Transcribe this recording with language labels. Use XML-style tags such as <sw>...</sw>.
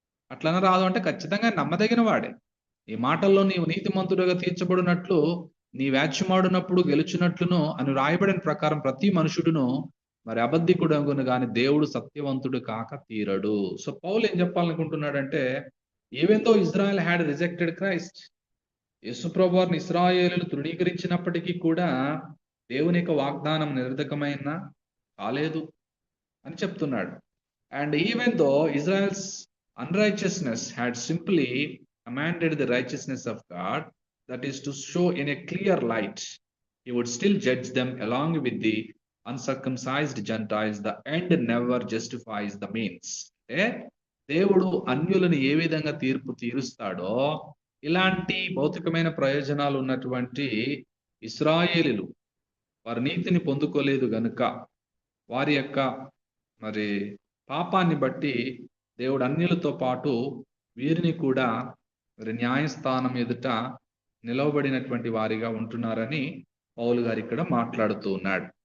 <te>అట్లనే రాదు అంటే ఖచ్చితంగా నమ్మదగిన వాడే. ఈ మాటల్లో నీవు నీతిమంతుడుగా తీర్చబడినట్లు, నీ వ్యాజ్యమాడునప్పుడు గెలుచున్నట్లును అని రాయబడిన ప్రకారం ప్రతి మనుషుడును మరి అబద్ధికుడగును గాని దేవుడు సత్యవంతుడు కాక తీరడు. సో పౌలు ఏం చెప్పాలనుకుంటున్నాడంటే,</te> <en>even though Israel had rejected Christ,</en> <te>యేసుప్రభు వారిని ఇశ్రాయేలులు తృణీకరించినప్పటికీ కూడా దేవుని యొక్క వాగ్దానం నిరర్ధకమైన కాలేదు అని చెప్తున్నాడు.</te> <en>And even though Israel's unrighteousness had simply commanded the righteousness of God, that is to show in a clear light, he would still judge them along with the uncircumcised Gentiles. The end never justifies the means.</en> <te>దేవుడు అన్యులను ఏ విధంగా తీరుస్తాడో ఇలాంటి భౌతికమైన ప్రయోజనాలు ఉన్నటువంటి ఇశ్రాయేలీలు వారి నీతిని పొందుకోలేదు గనుక వారి యొక్క మరి పాపాన్ని బట్టి దేవుడు అన్యులతో పాటు వీరిని కూడా మరి న్యాయస్థానం ఎదుట నిలవబడినటువంటి వారిగా ఉంటున్నారని పౌలు గారు ఇక్కడ మాట్లాడుతూ ఉన్నాడు.</te>